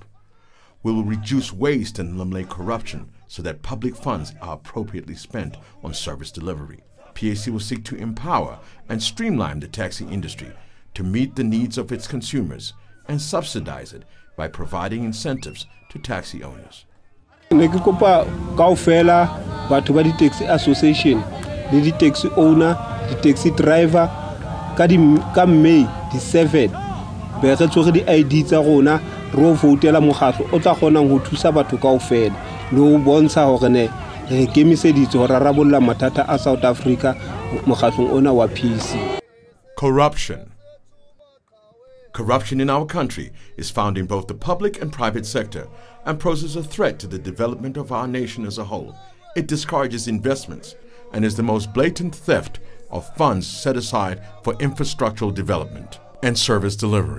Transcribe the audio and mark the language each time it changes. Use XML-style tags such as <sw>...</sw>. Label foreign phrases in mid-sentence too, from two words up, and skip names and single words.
<en>We will reduce waste and eliminate corruption so that public funds are appropriately spent on service delivery. PAC will seek to empower and streamline the taxi industry to meet the needs of its consumers and subsidize it by providing incentives to taxi owners.</en> <st>Ne ke kopa kaofela batho ba di-</st> <en>taxi association</en> <st>le di-</st> <en>taxi owner,</en> <st>di-</st> <en>taxi driver</en> <st>ka May di 7 be re tsoge di-ID tsa rona ro voutela mokgatlo o tla kgonang ho thusa batho kaofela le ho bontsha hore ne re kemiseditse ho rarabolla mathata a South Africa mokgatlong ona wa PAC.</st> <en>Corruption. Corruption in our country is found in both the public and private sector and poses a threat to the development of our nation as a whole. It discourages investments and is the most blatant theft of funds set aside for infrastructural development and service delivery.</en>